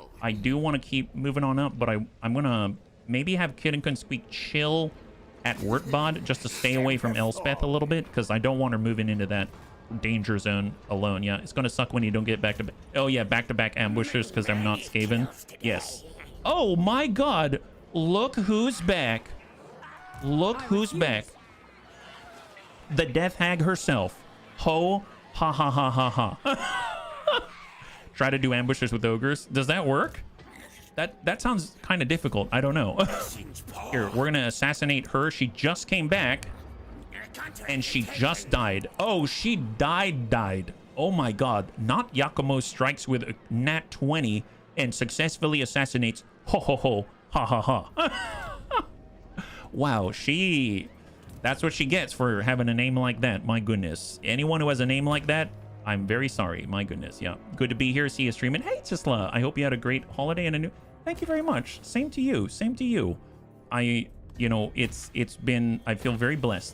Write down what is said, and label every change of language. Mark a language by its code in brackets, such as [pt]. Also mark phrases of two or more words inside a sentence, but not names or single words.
[en] I do want to keep moving on up, but I'm going to maybe have Kid and Squeak chill at Wurtbad just to stay away from Elspeth a little bit, because I don't want her moving into that danger zone alone. Yeah, it's gonna suck when you don't get back to back. Oh yeah, back-to-back ambushes because I'm not Skaven. Yes. Oh my God, look who's back. Look who's back. The Death Hag herself. Ho ha ha ha ha ha. Try to do ambushes with ogres. Does that work? That sounds kind of difficult. I don't know. Here, we're gonna assassinate her. She just came back. And she just died. Oh, she died. Oh my God. Not Yakumo strikes with a nat 20 and successfully assassinates. Ho ho ho. Ha ha ha. Wow, that's what she gets for having a name like that. My goodness. Anyone who has a name like that, I'm very sorry. My goodness. Yeah. Good to be here. See you streaming. Hey, Tisla. I hope you had a great holiday and a new... Thank you very much. Same to you. Same to you. You know, it's been... I feel very blessed.